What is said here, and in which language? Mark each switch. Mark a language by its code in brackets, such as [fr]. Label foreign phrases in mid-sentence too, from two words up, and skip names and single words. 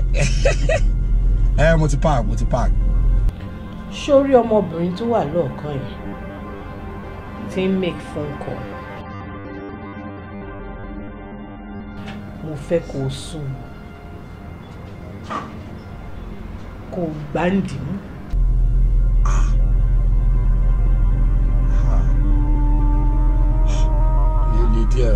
[yo] Mo ti park. Sórí ọmọbìnrin tó wà lọ́ọ̀kan yìí tí ń [en] make phone call. [yo] Mo fẹ́ kó o sùn. Kó o gbáǹdì mú. Ní díẹ̀.